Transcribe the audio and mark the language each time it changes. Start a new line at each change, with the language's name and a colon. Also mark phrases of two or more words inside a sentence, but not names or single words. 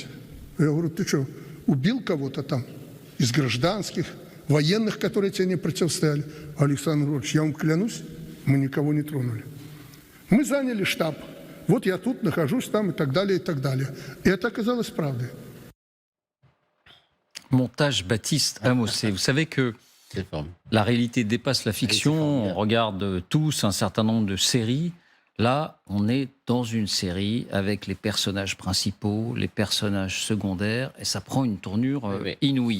Russian: Я говорю, ты что, убил кого-то там из гражданских, военных, которые тебе не противостояли? Александр Григорьевич, я вам клянусь, мы никого не тронули. Мы заняли штаб. Вот я тут нахожусь там и так далее, и так далее. И это оказалось правдой.
French: Montage Baptiste Amos. Et vous savez que la réalité dépasse la fiction. On regarde tous un certain nombre de séries. Là, on est dans une série avec les personnages principaux, les personnages secondaires, et ça prend une tournure inouïe.